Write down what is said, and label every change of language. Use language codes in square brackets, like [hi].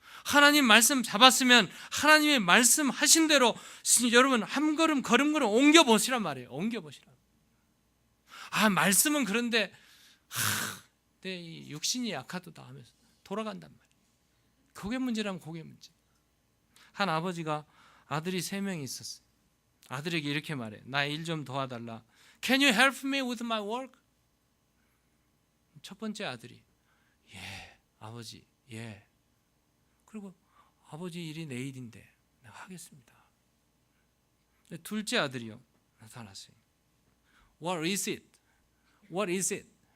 [ko] 하나님 말씀 잡았으면 하나님의 말씀하신 대로 여러분 한 걸음 걸음걸음 옮겨보시란 말이에요. 옮겨보시라. 말씀은 그런데 내 육신이 약하도다 하면서 돌아간단 말이에요. 그게 문제라면 그게 문제. 한 아버지가 아들이 3명이 있었어요. 아들에게 이렇게 말해요. 나 일 좀 도와달라. [en] Can you help me with my work? [ko] 첫 번째 아들이 예, 아버지, 예. 그리고 아버지 일이 내 일인데 내가 하겠습니다. 둘째 아들이요, 나타났어요. [en] What is it? What is it?